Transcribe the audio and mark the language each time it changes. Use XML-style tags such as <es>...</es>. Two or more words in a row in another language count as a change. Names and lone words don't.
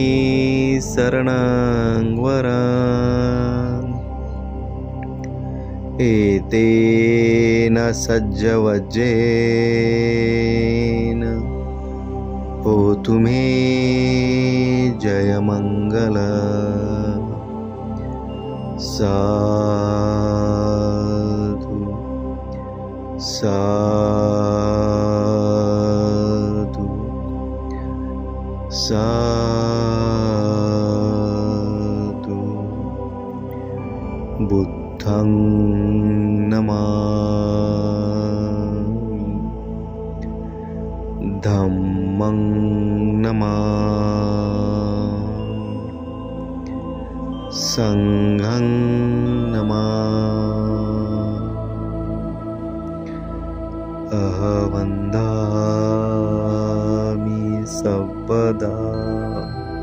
<pi>शरणाङ्गवरम् एतेन सज्जवज्रेन होतु मे जयमङ्गलम् साधु साधु साधु। बुद्धं नमामि धम्मं नमामि संघं नमामि अहं वन्दामि सर्वदा।</pi>